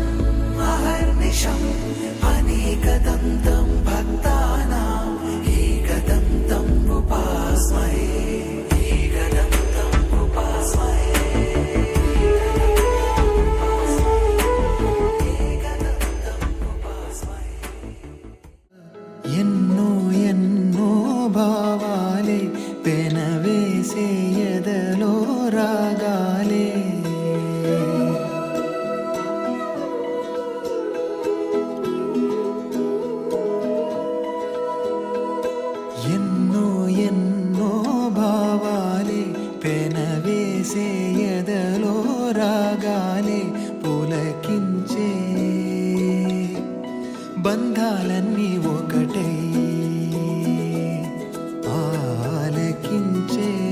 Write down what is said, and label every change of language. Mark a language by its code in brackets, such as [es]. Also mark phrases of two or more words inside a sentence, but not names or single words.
[sa] अहर्निशम् अनेकदन्तं भक्तानाम् एकदन्तम् उपास्महे एकदन्तम् उपास्महे एकदन्तम् उपास्महे [te] ఎన్నో ఎన్నో భావాలే పెనవేసే ఎదలో రాగాలే ఎన్నో ఎన్నో భావాలే పెనవేసే ఎదలో రాగాలే పులకించే బంధాలన్నీ ఒకటై ఆలకించే